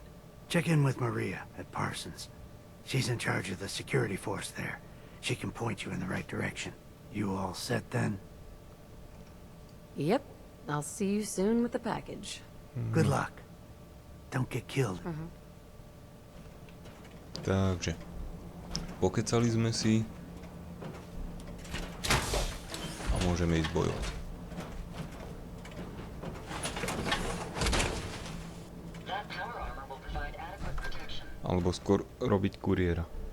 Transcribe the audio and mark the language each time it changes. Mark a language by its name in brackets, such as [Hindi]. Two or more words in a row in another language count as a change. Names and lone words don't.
[English] Check in with Maria at Parsons. She's in charge of the security force there. She can point you in the right direction. You all set then? Yep. I'll see you soon with the package. Good luck. Don't get killed. [Slovak] Takže, pokecali sme si a môžeme ísť bojovať. Alebo skôr robiť kuriéra.